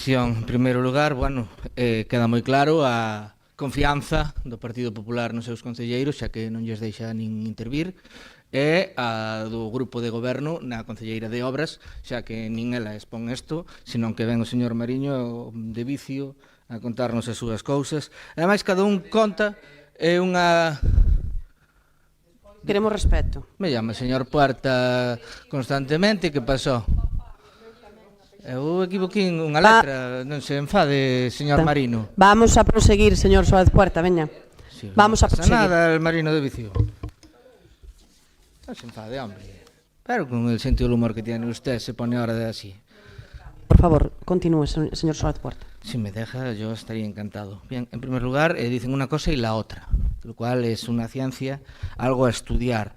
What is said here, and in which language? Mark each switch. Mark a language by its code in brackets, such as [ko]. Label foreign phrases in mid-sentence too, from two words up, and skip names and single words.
[gl] En primeiro lugar, bueno, queda moi claro a confianza do Partido Popular nos seus concelleiros, xa que non lles deixa nin intervir, e a do grupo de goberno na Concelleira de Obras, xa que nin ela expón isto, senón que ven o señor Mariño de vicio a contarnos as súas cousas. Ademais, cada un conta unha... [es] Queremos respeto. Me llama señor Puerta constantemente, [gl] que pasou? Eu equivoquín unha letra, non se enfade, señor Marino. [es] Vamos a proseguir, señor Suárez Puerta, veña. Sí, vamos a proseguir. [gl] Non pasa nada, el Marino de vicio. Non se enfade, hombre. [es] Pero con el sentido del humor que tiene usted se pone ahora de así. Por favor, continúe, señor Suárez Puerta. Si me deja, yo estaría encantado. Bien, en primer lugar, dicen una cosa y la otra, lo cual es una ciencia, algo a estudiar.